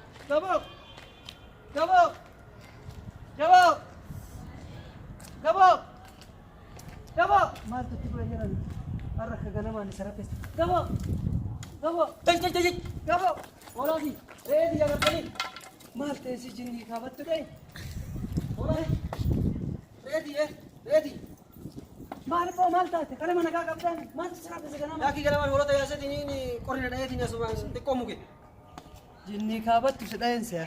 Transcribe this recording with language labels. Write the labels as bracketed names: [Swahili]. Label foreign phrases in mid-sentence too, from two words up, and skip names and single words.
[Oromo] Gabo! Gabo! Gabo! Gabo! Gabo! Maal tutti kula jiran? Arra ka ganamaan isa rafes. Gabo! Gabo! Tej! Gabo! Walaasi! Reedi jagartanii! Maal ta'e si jinnii kaabattu ta'e? Walaasi! Reedi! Maal koo maal taate? Kale mana kaa qabdaan maal si rafes ganamaan? Laakii ganamaan hoolota yaasatiin qorrina dhayeetiin asumaan xiqqoo muke. Jinnii kaabattu si dhayen se'a.